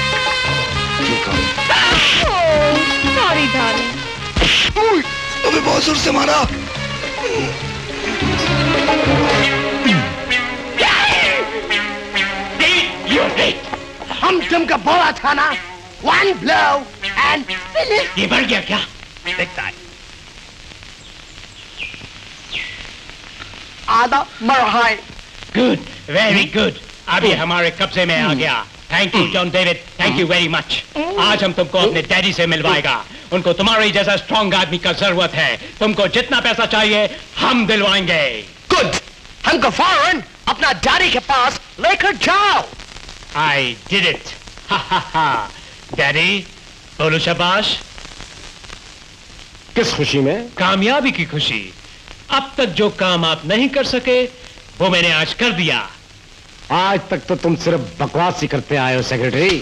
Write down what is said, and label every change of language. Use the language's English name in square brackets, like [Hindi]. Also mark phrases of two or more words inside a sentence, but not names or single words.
[Hindi] ठीक है। [English] Sorry darling. [Hindi] अबे बहुत जोर से मारा। हम तुमको बोला था ना, [English] one blow and finish। [Hindi] ये बढ़ गया क्या? देखता है। आधा मर है। [English] Good, very good. [Hindi] अभी हमारे कब्जे में आ गया। [English] Thank you John David, thank you very much. [Hindi] आज हम तुमको अपने डैडी से मिलवाएगा। उनको तुम्हारी जैसा स्ट्रॉन्ग आदमी का जरूरत है। तुमको जितना पैसा चाहिए हम दिलवाएंगे। गुड, हमको फौरन अपना डैडी के पास लेकर जाओ। [English] I did it. [Hindi] Ha ha ha. डैडी, बोलो शाबाश। किस खुशी में? कामयाबी की खुशी। अब तक जो काम आप नहीं कर सके वो मैंने आज कर दिया। आज तक तो तुम सिर्फ बकवास ही करते आए हो सेक्रेटरी।